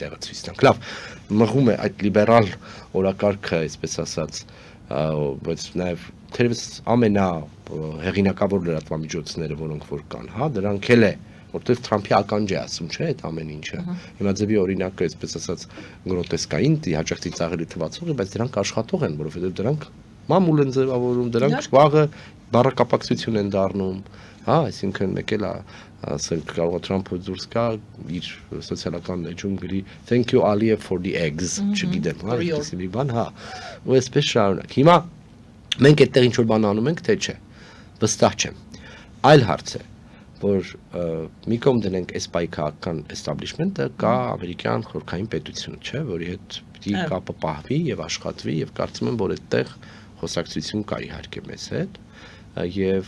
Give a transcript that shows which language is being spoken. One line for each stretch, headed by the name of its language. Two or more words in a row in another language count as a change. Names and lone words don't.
Armenian: տեղը ցույց տանք։ Լավ, մղում է այդ լիբերալ օրակարգը, այսպես ասած, բայց նաև թերևս ամենա հեղինակավոր լրատվամիջոցները, որոնք որ կան, հա, դրանք էլ է, որտեղ Թրամփի ականջ է ասում, չէ, այդ ամեն ինչը։ Հիմա ձևի օրինակը, այսպես ասած, գրոտեսկային, հաճախ ծիծաղելի թվացող է, բայց դրանք աշխատող են, որովհետև դրանք մամուլ են ձևավորում, դրանք վաղը բառակապակցություն են դառնում, հա, այսինքն մեկ էլ ասենք կարող է Թրամփը դուրս գա իր սոցիալական էջում գրի
English: thank you Aliyev for the eggs,
Armenian: չգիտեմ, հա, այսպես մի բան, հա, ու այսպես շարունակ։ Հիմա մենք այդտեղ ինչ որ բան անում ենք, թե չէ, վստահ չեմ։ Այլ հարց է, որ մի կողմ դնենք այս պայքարական establishment-ը, կա ամերիկյան խորհրդային պետությունը, չէ, որի հետ պիտի կապը պահվի եւ աշխատվի եւ կարծում եմ, որ այդտեղ խոսակցություն կա իհարկե մեզ հետ եւ